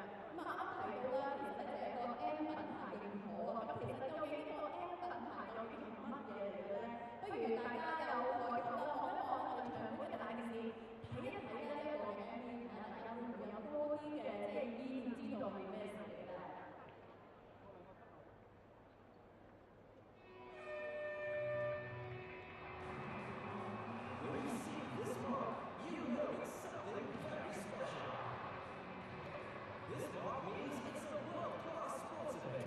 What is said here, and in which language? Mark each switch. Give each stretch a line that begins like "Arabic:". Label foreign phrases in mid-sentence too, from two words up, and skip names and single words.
Cantonese: 咁啊啱啱提到啦，其實咧就係一個 M 品牌認可啊。咁其實究竟呢個 M 品牌究竟係乜嘢嚟嘅咧？不如大家有抬頭啦，望一望我哋場館嘅大電視，睇一睇呢一個嘅 M 品牌，大家會唔會有多啲嘅即係意念知道係咩事嚟嘅咧？
English: When you see this mark, you know it's something very special. This mark means it's a world-class sports event.